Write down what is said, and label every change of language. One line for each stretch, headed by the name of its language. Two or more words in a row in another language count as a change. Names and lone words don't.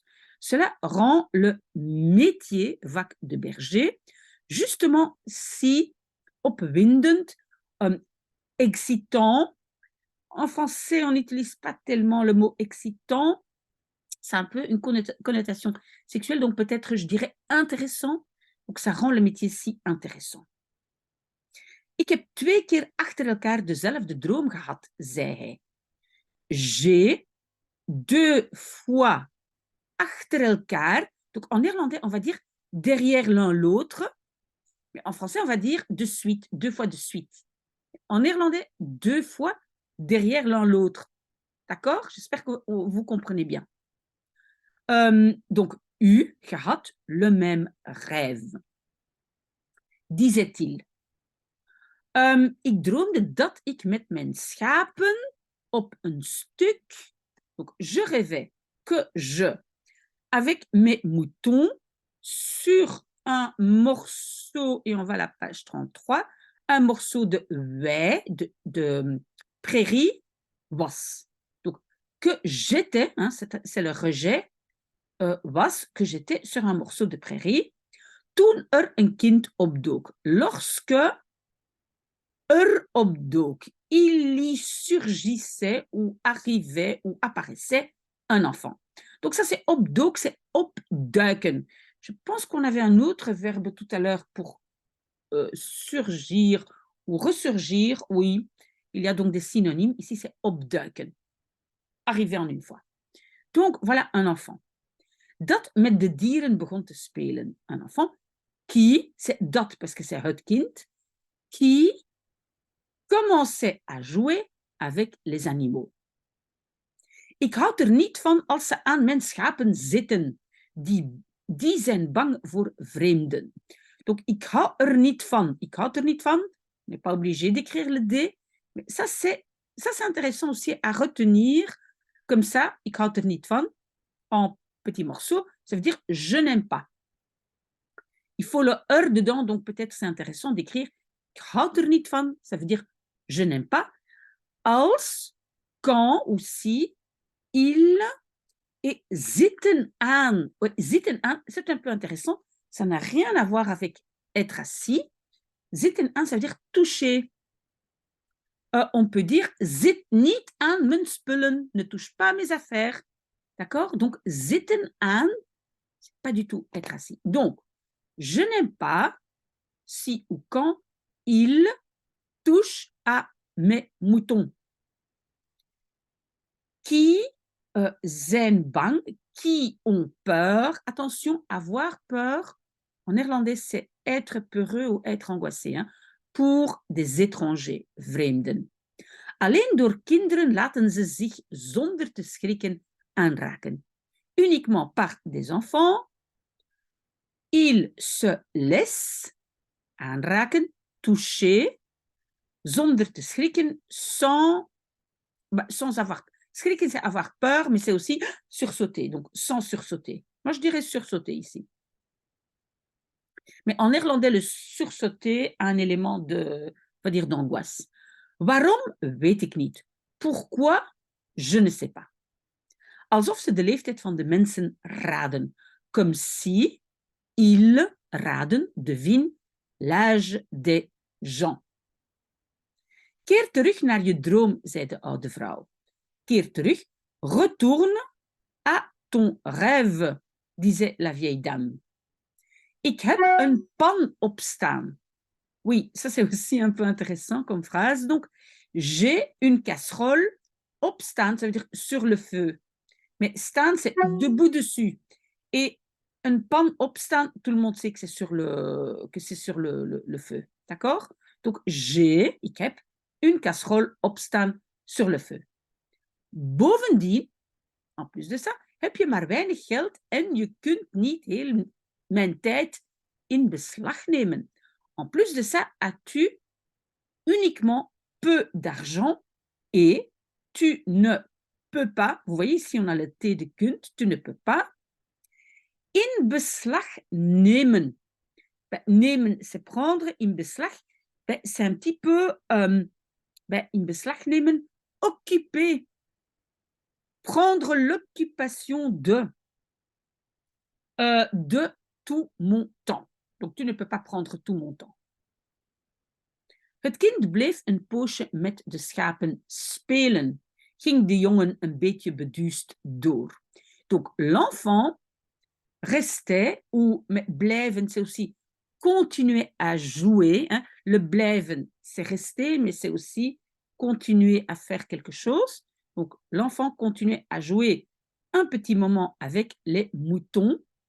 French: Cela rend le métier, vak de berger, justement si opwindend, excitant. En français, on n'utilise pas tellement le mot excitant. C'est un peu une connotation sexuelle, donc peut-être, je dirais, intéressant. Donc, ça rend le métier si intéressant.
Dutch: Ik heb 2 keer achter elkaar dezelfde droom gehad, zei hij.
French: J'ai 2 fois
Dutch: achter elkaar.
French: Donc, en néerlandais, on va dire derrière l'un l'autre. Mais en français, on va dire de suite, 2 fois de suite. En néerlandais, 2 fois derrière l'un l'autre. D'accord? J'espère que vous comprenez bien. Donc, gehad, le même rêve, disait-il.
Dutch: Ik droomde dat ik met mijn schapen op een stuk.
French: Donc, je rêvais que je, avec mes moutons, sur un morceau, et on va à la page 33, un morceau de wei, de prairie, was. Donc, que j'étais, hein, c'est le rejet, was, que j'étais sur un morceau de prairie,
Dutch: toen een kind opdook.
French: Lorsque opdook, il y surgissait ou arrivait ou apparaissait un enfant. Donc ça c'est opdook, c'est opduiken. Je pense qu'on avait un autre verbe tout à l'heure pour surgir ou ressurgir. Oui, il y a donc des synonymes. Ici c'est opduiken, arriver en une fois. Donc voilà un enfant.
Dutch: Dat met de dieren begon te spelen.
French: Un enfant qui, c'est dat parce que c'est het kind, qui commençait à jouer avec les animaux.
Dutch: Ik houd er niet van als ze aan mijn schapen zitten. Die zijn bang voor vreemden. Donc, ik hou er niet van. Ik houd er niet van.
French: On n'est pas obligé d'écrire le D. Mais ça, c'est intéressant aussi à retenir. Comme ça,
Dutch: ik houd er niet van.
French: En petits morceaux, ça veut dire je n'aime pas. Il faut le er dedans, donc peut-être c'est intéressant d'écrire
Dutch: ik houd er niet van.
French: Ça veut dire je n'aime pas. Als, quand ou si, il et
Dutch: zitten aan. Zitten aan,
French: c'est un peu intéressant. Ça n'a rien à voir avec être assis.
Dutch: Zitten aan,
French: ça veut dire toucher. On peut dire
Dutch: zit niet aan mijn spullen,
French: ne touche pas mes affaires. D'accord? Donc,
Dutch: zitten aan,
French: c'est pas du tout être assis. Donc, je n'aime pas si ou quand il touche à mes moutons. Qui zijn bang, qui ont peur. Attention, avoir peur, en néerlandais, c'est être peureux ou être angoissé, hein, pour des étrangers,
Dutch: vreemden. Alleen door kinderen laten ze zich zonder te schrikken aanraken.
French: Uniquement par des enfants, ils se laissent aanraken, toucher,
Dutch: zonder te schrikken,
French: sans avoir. Schrikken, c'est avoir peur, mais c'est aussi sursauter, donc sans sursauter. Moi, je dirais sursauter ici. Mais en néerlandais, le sursauter a un élément de, on va dire, d'angoisse.
Dutch: Waarom? Weet ik niet.
French: Pourquoi? Je ne sais pas.
Dutch: Alsof ze de leeftijd van de mensen raden.
French: Comme si ils raden, devine, l'âge des gens.
Dutch: Keer terug naar je droom, zei de oude vrouw. Keer terug,
French: retourne à ton rêve, disait la vieille dame.
Dutch: Ik heb een pan opstaan.
French: Oui, ça c'est aussi un peu intéressant comme phrase. Donc, j'ai une casserole opstaan, ça veut dire sur le feu. Mais staan, c'est debout dessus. Et un
Dutch: pan opstaan,
French: tout le monde sait que c'est sur le feu. D'accord? Donc, j'ai,
Dutch: ik heb,
French: une casserole opstaan sur le feu. Bovendien, en plus de ça,
Dutch: heb je maar weinig geld en je kunt niet heel mijn tijd in beslag nemen.
French: En plus de ça, as-tu uniquement peu d'argent et tu ne peux pas, vous voyez ici on a le T de kunt, tu ne peux pas,
Dutch: in beslag nemen. Ben, nemen,
French: c'est prendre,
Dutch: in beslag, ben,
French: c'est un petit peu,
Dutch: in beslag nemen,
French: occuper, prendre l'occupation de tout mon temps. Donc, tu ne peux pas prendre tout mon temps.
Dutch: Het kind bleef een poosje met de schapen spelen, ging de jongen een beetje beduusd door.
French: Donc, l'enfant restait, ou blijven, c'est aussi continuer à jouer. Hein. Le blijven, c'est rester, mais c'est aussi continuer à faire quelque chose. Donc, l'enfant continuait à jouer un petit moment avec les moutons.